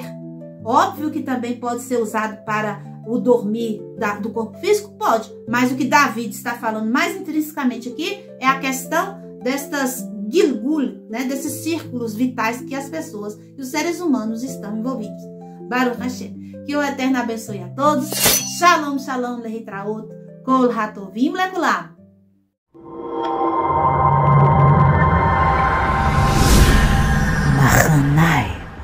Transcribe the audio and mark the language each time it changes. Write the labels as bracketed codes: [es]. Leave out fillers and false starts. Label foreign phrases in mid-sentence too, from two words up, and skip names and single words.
[pt] Óbvio que também pode ser usado para o dormir do corpo físico? Pode. Mas o que Davi está falando mais intrinsecamente aqui é a questão destas gilgul, né? Desses círculos vitais que as pessoas e os seres humanos estão envolvidos. [he] ברוך השם. [pt] Que o Eterno abençoe a todos. [he] שלום, שלום, להתראות. כל הטובים לכולם. Machanai.